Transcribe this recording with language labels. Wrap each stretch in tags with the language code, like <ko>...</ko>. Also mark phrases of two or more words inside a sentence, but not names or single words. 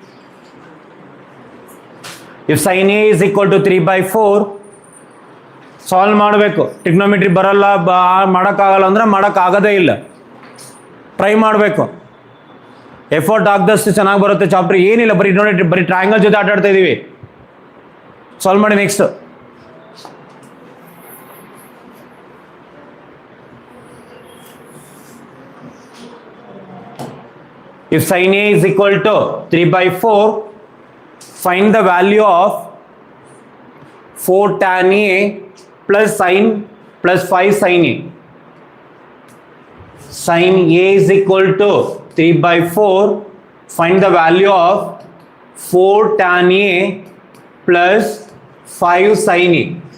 <en>if sine A is equal to 3/4 solve ಮಾಡಬೇಕು.</en> <kn>ಟ್ರಿಗ್ನೋಮೆಟ್ರಿ ಬರಲ್ಲ, ಮಾಡೋಕ್ಕಾಗಲ್ಲ ಅಂದ್ರೆ ಮಾಡೋಕ್ಕಾಗೋದೇ ಇಲ್ಲ. ಟ್ರೈ ಮಾಡಬೇಕು. ಎಫರ್ಟ್ ಆಗದಷ್ಟು ಚೆನ್ನಾಗಿ ಬರುತ್ತೆ ಚಾಪ್ಟರ್. ಏನಿಲ್ಲ, ಬರೀ ನೋಡಿ, ಬರೀ ಟ್ರಯಾಂಗಲ್ ಜೊತೆ ಆಟ ಆಡ್ತಾ ಇದೀವಿ. ಸಾಲ್ವ್ ಮಾಡಿ ನೆಕ್ಸ್ಟ್.</kn> <en>If sin A is equal to 3/4, find the value of 4 tan A plus sin plus 5 sin A. Sin A is equal to 3/4. Find the value of 4 tan A plus 5 sin A.</en>